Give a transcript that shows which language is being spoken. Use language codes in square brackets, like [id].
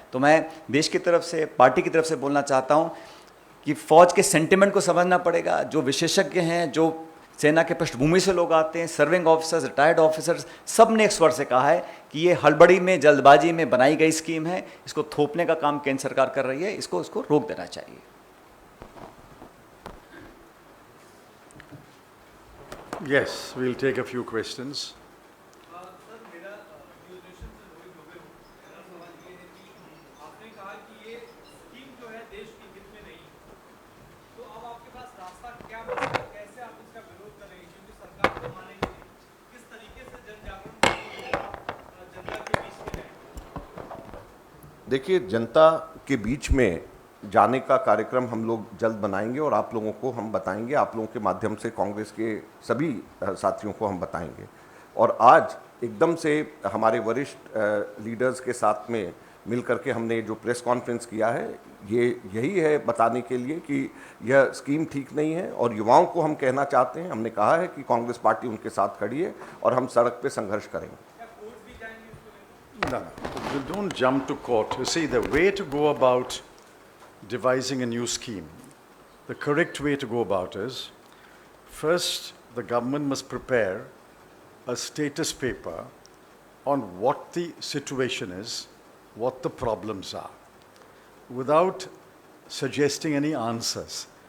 [hi] तो मैं देश की तरफ से, पार्टी की तरफ से बोलना चाहता हूँ कि फौज के सेंटिमेंट को समझना पड़ेगा। जो विशेषज्ञ हैं, जो सेना के पृष्ठभूमि से लोग आते हैं, [en] serving officers, retired officers, [hi] सब ने एक स्वर से कहा है कि ये हड़बड़ी में, जल्दबाजी में बनाई गई स्कीम है। इसको थोपने का काम केंद्र सरकार कर रही है, इसको रोक देना चाहिए। [en] Yes, we'll take a few questions. [hi] Sir, मेरा न्यूट्रिशन से रोहित दुबे हूँ। मेरा सवाल ये है कि आपने कहा कि ये स्कीम जो है देश के हित में नहीं है, तो अब आपके पास रास्ता क्या बचा है? कैसे आप इसका विरोध करेंगे? क्योंकि सरकार तो मानेगी नहीं। किस तरीके से जन जागरण जनता के बीच में है? देखिए, जनता के बीच में जाने का कार्यक्रम हम लोग जल्द बनाएंगे और आप लोगों को हम बताएंगे, आप लोगों के माध्यम से कांग्रेस के सभी साथियों को हम बताएंगे। और आज एकदम से हमारे वरिष्ठ लीडर्स के साथ में मिलकर के हमने जो प्रेस कॉन्फ्रेंस किया है, ये यही है बताने के लिए कि यह स्कीम ठीक नहीं है। और युवाओं को हम कहना चाहते हैं, हमने कहा है कि कांग्रेस पार्टी उनके साथ खड़ी है और हम सड़क पे संघर्ष करेंगे। [en] No, no, don't jump to court. You see, the way to go about devising a new scheme, the correct way to go about is, first, the government must prepare a status paper on what the situation is, what the problems are, without suggesting any answers.